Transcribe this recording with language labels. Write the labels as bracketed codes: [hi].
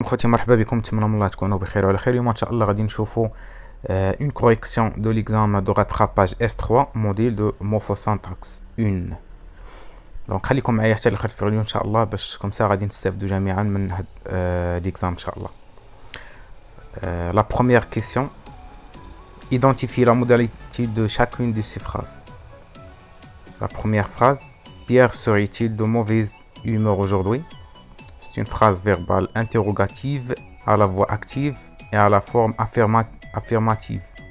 [ar] خوتي مرحبا بكم، نتمنى من الله تكونوا بخير وعلى خير. اليوم ان شاء الله غادي نشوفوا [fr] une correction de l'examen de rattrapage S3 module de morphosyntaxe 1. [ar] دونك خليكم معايا حتى لاخر الفيديو ان شاء الله باش كومسا غادي نستافدوا جميعا من هاد l'examen ان شاء الله. [fr] La première question: identifie la modalité de chacune de ces phrases. La première phrase: Pierre serait-il de mauvaise humeur aujourd'hui? C'est une phrase verbale interrogative à la voix active et à la forme affirmative.